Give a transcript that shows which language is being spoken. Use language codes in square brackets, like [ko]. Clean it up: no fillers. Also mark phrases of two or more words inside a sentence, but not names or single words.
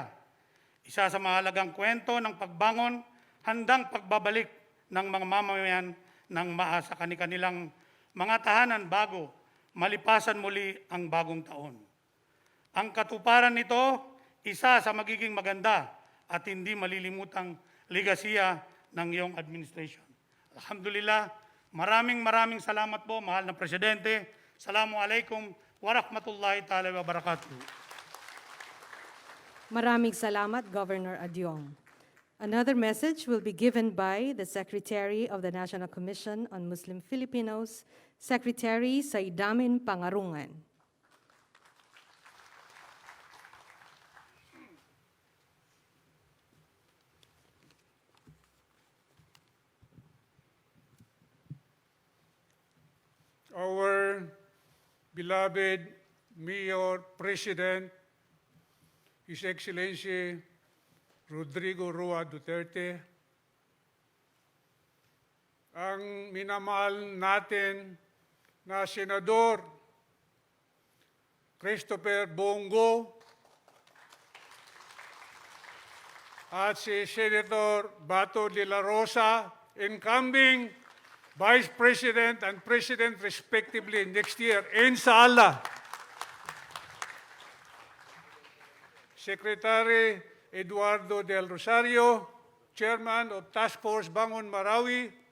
[tl] Isa sa mahalagang kwento ng pagbangon, handang pagbabalik ng mga mamamayan ng maasa kanilang mga tahanan bago malipasan muli ang bagong taon. Ang katuparan nito, isa sa magiging maganda at hindi malilimutang legasiya ng iyong administration. Alhamdulillah, maraming salamat po, mahal na Presidente. [ar] السلام عليكم ورحمة الله تعالى وبركاته. [tl] Maraming salamat, Governor Adyong. [en] Another message will be given by the Secretary of the National Commission on Muslim Filipinos, Secretary Saidamin Pangarungan. Our beloved Mayor President, His Excellency Rodrigo R Duterte, [tl] ang minamahal natin na Senador Christopher Bongo at si Senator Bato de la Rosa, [en] incoming Vice President and President respectively next year, inshallah. Secretary Eduardo del Rosario, Chairman of Task Force Banggon-Marawi,